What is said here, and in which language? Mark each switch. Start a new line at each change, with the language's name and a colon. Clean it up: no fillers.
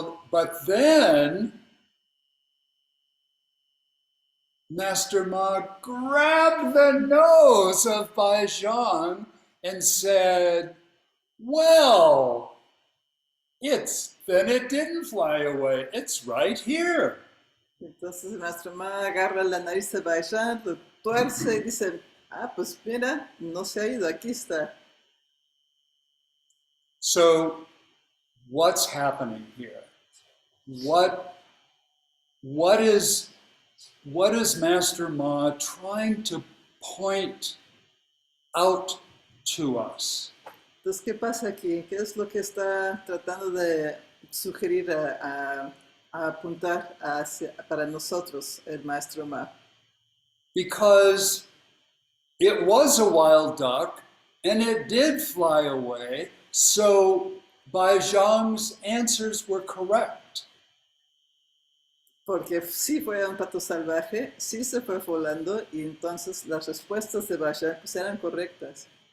English: But then, Master Ma grabbed the nose of Baizhang and said, "Well, then it didn't fly away. It's right here."
Spanish: Entonces el maestro Ma agarra la nariz de Bajan, lo tuerce y dice, pues mira, no se ha ido, aquí está.
English: So, what's happening here? What is Master Ma trying to point out to us?
Spanish: Entonces, ¿qué pasa aquí? ¿Qué es lo que está tratando de sugerir a apuntar para nosotros el maestro Ma?
English: Because it was a wild duck and it did fly away, so Baizhang's answers were correct.
Spanish: Porque sí fue un pato salvaje, sí se fue volando y entonces las respuestas de Bajan pues eran correctas.